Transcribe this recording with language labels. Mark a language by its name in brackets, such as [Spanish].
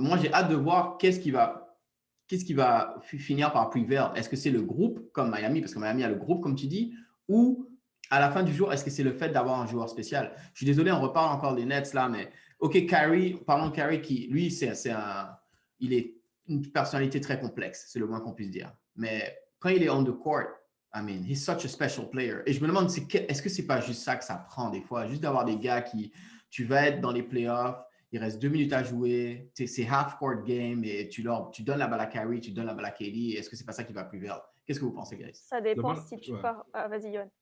[French] Moi j'ai hâte de voir qu'est-ce qui va finir par prevail. Est-ce que c'est le groupe comme Miami, parce que Miami a le groupe comme tu dis, ou à la fin du jour, est-ce que c'est le fait d'avoir un joueur spécial? Je suis désolé, on reparle encore des Nets là, mais ok, Kyrie, parlons de Kyrie qui, lui, il est une personnalité très complexe, c'est le moins qu'on puisse dire. Mais quand il est [English] on the court, I mean, he's such a special player. [French] Et je me demande, est-ce que c'est pas juste ça que ça prend des fois, juste d'avoir des gars qui, tu vas être dans les playoffs, il reste 2 minutes à jouer, c'est half-court game et tu donnes la balle à Kyrie, tu donnes la balle à KD. Est-ce que c'est pas ça qui va prevail? Qu'est-ce que vous pensez, guys? Ça dépend si tu pars. Vas-y, Yoann.